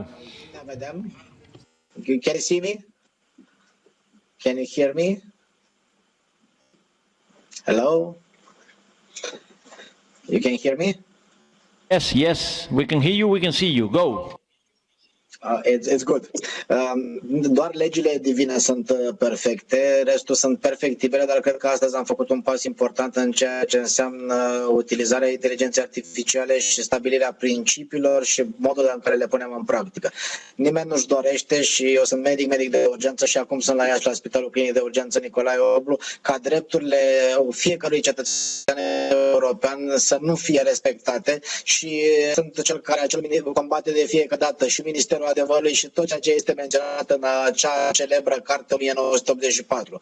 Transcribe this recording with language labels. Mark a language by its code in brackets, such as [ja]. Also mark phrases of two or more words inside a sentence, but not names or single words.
[en] Madam, can you see me? Can you hear me? Hello? You can hear me? Yes, we can hear you, we can see you. Go. It's good. [ro] Doar legile divine sunt perfecte, restul sunt perfectibile, dar cred că astăzi am făcut un pas important în ceea ce înseamnă utilizarea inteligenței artificiale și stabilirea principiilor și modul în care le punem în practică. Nimeni nu-și dorește, și eu sunt medic de urgență și acum sunt la Iași, la Spitalul Clinic de Urgență Nicolae Oblu, ca drepturile fiecărui cetățean european să nu fie respectate, și sunt cel care combate de fiecare dată și Ministerul Adevărului și tot ceea ce este menționat în acea celebră carte 1984.